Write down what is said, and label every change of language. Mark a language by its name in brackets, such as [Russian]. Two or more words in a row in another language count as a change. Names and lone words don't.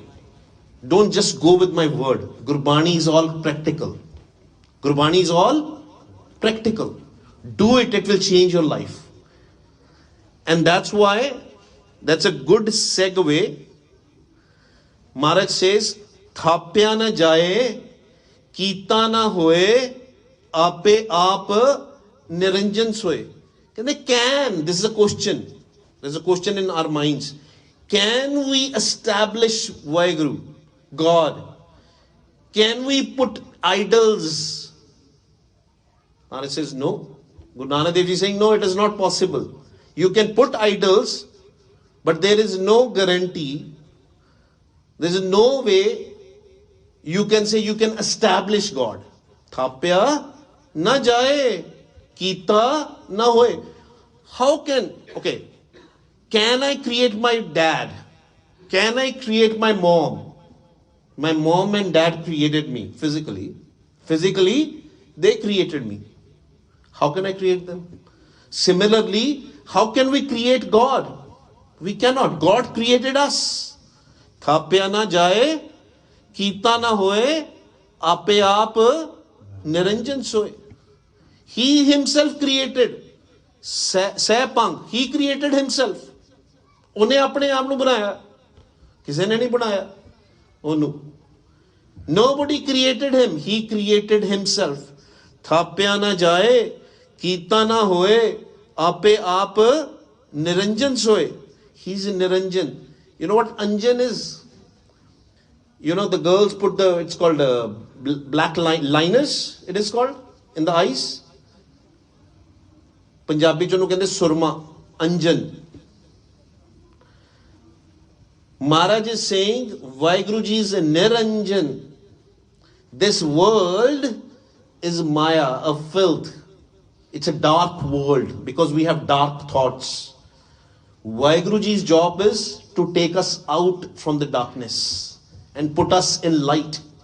[English] Don't just go with my word. Gurbani is all practical. Gurbani is all practical. Do it, it will change your life. And that's why, that's a good segue. Maharaj says, [Punjabi] ਥਾਪਿਆ ਨ ਜਾਇ ਕੀਤਾ ਨ ਹੋਇ ਆਪੇ ਆਪਿ ਨਿਰੰਜਨੁ ਸੋਇ. [English] Can they can? This is a question. There's a question in our minds. Can we establish Vaheguru, God? Can we put idols? Maharaj says no. GuruNanak Dev Ji is saying no, it is not possible. You can put idols, but there is no guarantee. There is no way you can say you can establish God. [Punjabi] ਥਾਪਿਆ ਨ ਜਾਇ ਕੀਤਾ ਨ ਹੋਇ. [English] How can, okay, can I create my dad? Can I create my mom? My mom and dad created me physically. Physically, they created me. How can I create them? Similarly, how can we create God? We cannot. God created us. [Punjabi] ਥਾਪਿਆ ਨ ਜਾਇ ਕੀਤਾ ਨ ਹੋਇ ਆਪੇ ਆਪਿ ਨਿਰੰਜਨੁ ਸੋਇ. [English] He himself created. Sehpang, he created himself. [Punjabi] ਉਹਨੇ ਆਪਣੇ ਆਪ ਨੂੰ ਬਣਾਇਆ, ਕਿਸੇ ਨੇ ਨਹੀਂ ਬਣਾਇਆ ਉਹਨੂੰ. [English] Nobody created him, he created himself. [Punjabi] ਥਾਪਿਆ ਨਾ ਜਾਏ, ਕੀਤਾ ਨਾ ਹੋਏ, ਆਪੇ ਆਪ ਨਿਰੰਜਨ ਸੋਏ. [English] He's a Niranjan. You know what Anjan is? You know, the girls put it's called black liners, it is called, in the eyes. [Punjabi] Punjabi ਚ ਉਹਨੂੰ ਕਹਿੰਦੇ ਸੁਰਮਾ, Anjan. [English] Maharaj is saying, Vaheguru Ji is a Niranjan. This world is Maya, a filth. It's a dark world because we have dark thoughts. Vaheguru Ji's job is to take us out from the darkness and put us in light.